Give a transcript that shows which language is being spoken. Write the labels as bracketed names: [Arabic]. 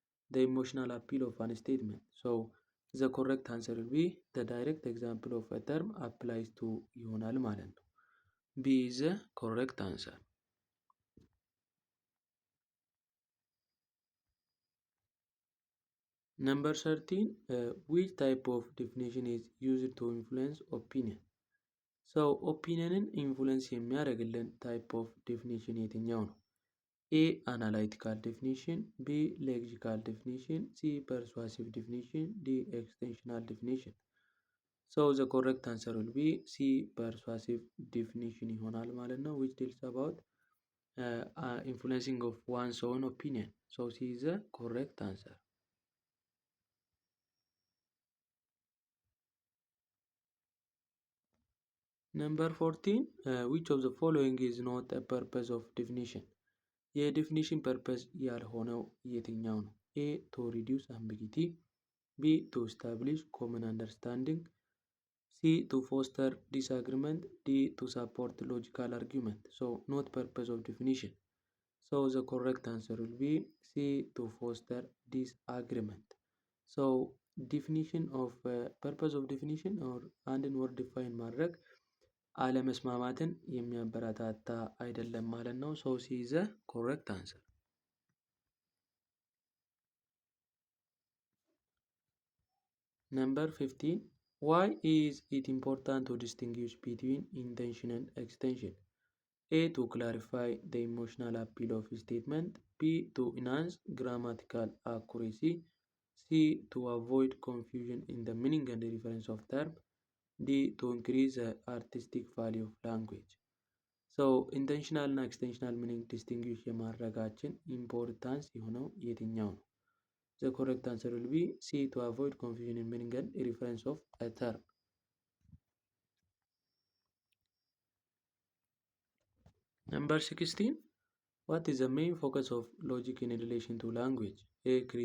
[English] The emotional appeal of an statement. So the correct answer will be the direct example of a term applies to [Amharic] ይሆናል ማለት ነው። [English] B is the correct answer. Number 13. Which type of definition is used to influence opinion? [Amharic] So opinioንን ኢንፍሉዌንስ የሚያደርግልን ታይፕ ኦፍ ዴፊኒሽን የትኛው ነው? [English] A. Analytical definition. B. Lexical definition. C. Persuasive definition. D. Extensional definition. So the correct answer will be C. Persuasive definition [Amharic] ይሆናል ማለት ነው, [English] which deals about influencing of one's own opinion. So C is the correct answer. Number 14. Which of the following is not a purpose of definition? [Amharic] የዴፊኒሽን ፐርፐስ ያልሆነው የትኛው ነው? [English] A. To reduce ambiguity. B. To establish common understanding. C. To foster disagreement. D. To support logical argument. So not purpose of definition. So the correct answer will be C. To foster disagreement. So definition of purpose of definition or [Amharic] አንድን word define ማድረግ አለመስማማትን የሚያበረታታ አይደለም ማለት ነው። [English] So C is the correct answer. Number 15. Why is it important to distinguish between intention and extension? A. To clarify the emotional appeal of a statement. B. To enhance grammatical accuracy. C. To avoid confusion in the meaning and the reference of term. D. To increase the artistic value of language. [Amharic] So intentional እና extensional meaning distinguish የማድረጋችን ኢምፖርታንስ የሆነው የትኛው ነው? [English] The correct answer will be C. To avoid confusion in meaning and reference of a term. Number 16. What is the main focus of logic in relation to language? A.